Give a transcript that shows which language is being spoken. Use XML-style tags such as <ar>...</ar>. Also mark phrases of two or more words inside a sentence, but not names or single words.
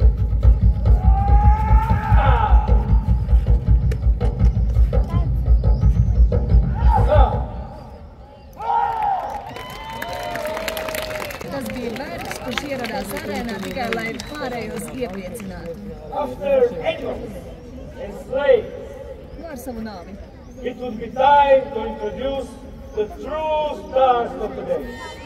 <lv>Tas bija vergs, kurš ieradās arēnā tikai, lai pārējos iepriecinātu.</lv> <en>After anyone enslaved,</en> <lv>Ar savu nāvi.</lv> <en>it would be time to introduce the true stars of the day.</en>